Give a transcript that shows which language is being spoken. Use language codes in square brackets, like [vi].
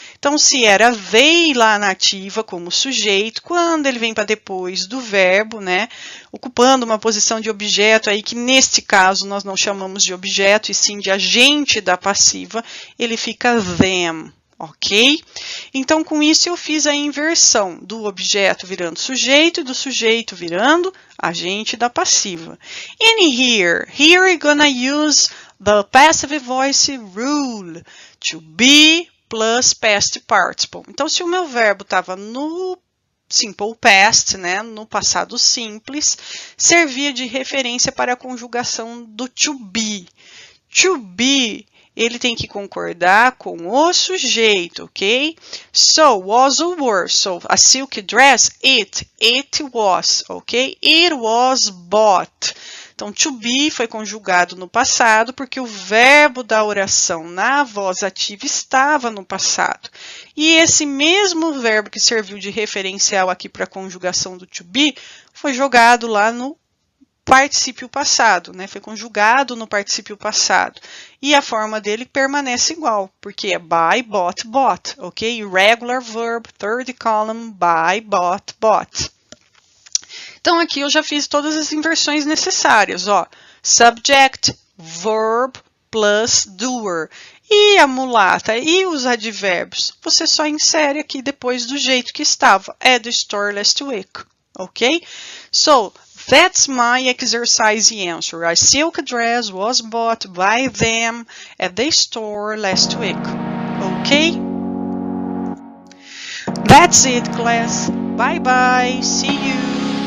[pt] Então, se era they lá na ativa como sujeito, quando ele vem para depois do verbo, né, ocupando uma posição de objeto aí que neste caso nós não chamamos de objeto e sim de agente da passiva, ele fica them. Ok? Então, com isso, eu fiz a inversão do objeto virando sujeito e do sujeito virando agente da passiva. [en] And here we're gonna use the passive voice rule, to be plus past participle. [pt] Então, se o meu verbo estava no simple past, né, no passado simples, servia de referência para a conjugação do to be. To be, ele tem que concordar com o sujeito, ok? [en] So, was or were. So, a silk dress, it was, ok? It was bought. [pt] Então, to be foi conjugado no passado porque o verbo da oração na voz ativa estava no passado. E esse mesmo verbo que serviu de referencial aqui para a conjugação do to be foi jogado lá no particípio passado, né? Foi conjugado no particípio passado. E a forma dele permanece igual, porque é by, bought, bought, ok? [en] Regular verb, third column, by, bought, bought. [pt] Então, aqui eu já fiz todas as inversões necessárias, ó. [en] Subject, verb, plus doer. [pt] E a mulata e os advérbios, você só insere aqui depois do jeito que estava. [en] At the store last week, ok? So, that's my exercise answer. A silk dress was bought by them at the store last week. Okay? That's it, class. Bye-bye. See you.